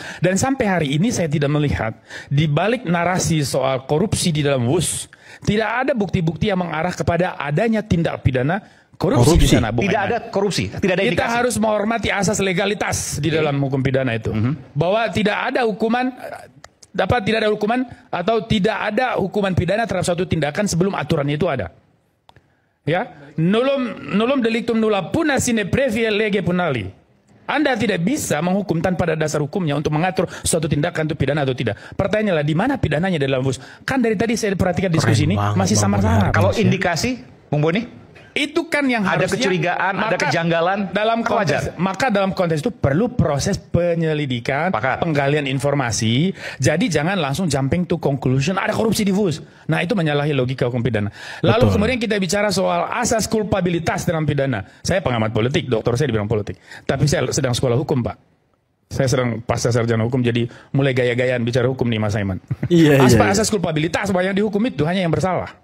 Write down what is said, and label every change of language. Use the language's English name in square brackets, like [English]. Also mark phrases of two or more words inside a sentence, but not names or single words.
[Indonesian] Dan sampai hari ini saya tidak melihat di balik narasi soal korupsi di dalam WUS, tidak ada bukti-bukti yang mengarah kepada adanya tindak pidana korupsi di sana. Tidak ada korupsi, tidak ada indikasi. Kita harus menghormati asas legalitas di dalam hukum pidana itu. Bahwa tidak ada hukuman atau tidak ada hukuman pidana terhadap suatu tindakan sebelum aturannya itu ada. Ya, [Latin] nullum delictum nulla puna sine previa lege punali. [Indonesian] Anda tidak bisa menghukum tanpa ada dasar hukumnya untuk mengatur suatu tindakan itu pidana atau tidak. Pertanyaannya, di mana pidananya dalam WUS? Kan dari tadi saya perhatikan diskusi ini masih sama-sama. Kalau indikasi, Bung Boni? Itu kan yang ada harusnya, kecurigaan, ada kejanggalan dalam konteks, maka dalam konteks itu perlu proses penyelidikan, penggalian informasi. Jadi jangan langsung [English] jumping to conclusion [Indonesian] ada korupsi di WUS. Nah, itu menyalahi logika hukum pidana. Lalu kemudian kita bicara soal asas kulpabilitas dalam pidana. Saya pengamat politik, doktor saya di bidang politik. Tapi saya sedang sekolah hukum, Pak. Saya sedang pasca sarjana hukum, jadi mulai gaya-gayaan bicara hukum nih, Mas Aiman. Asas kulpabilitas banyak dihukum itu hanya yang bersalah.